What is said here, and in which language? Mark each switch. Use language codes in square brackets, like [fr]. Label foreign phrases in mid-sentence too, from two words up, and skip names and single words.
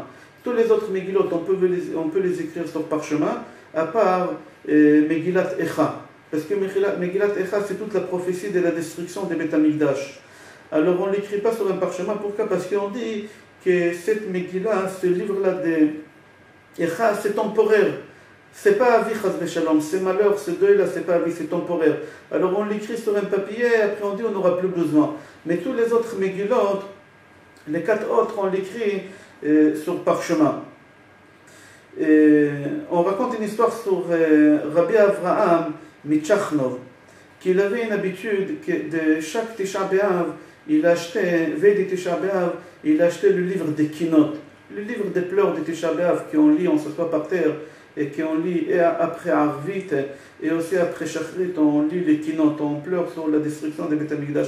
[fr] Tous les autres Megillot, on peut les écrire sur parchemin, à part Megillat Echa. Parce que Megillat Echa, c'est toute la prophétie de la destruction des [he] בית המקדש. [fr] Alors on ne l'écrit pas sur un parchemin. Pourquoi? Parce qu'on dit que cette Megillah, ce livre-là de Echa, c'est temporaire. C'est pas avi, [he] חס ושלום, [fr] c'est malheur, ce deuil-là, c'est pas avi, c'est temporaire. Alors on l'écrit sur un papier, après on dit on n'aura plus besoin. Mais tous les autres Megillot, les 4 autres, on l'écrit sur parchemin. On raconte une histoire sur Rabbi Avraham Mitchachnov, qu'il avait une habitude que de chaque Tisha B'Av, il achetait, veille de Tisha B'Av, il achetait le livre des Kinot, le livre des pleurs de Tisha B'Av qu'on lit, on s'assoit par terre et qu'on lit et après Arvit et aussi après Shachrit, on lit les Kinot, on pleure sur la destruction des [he] בית המקדש.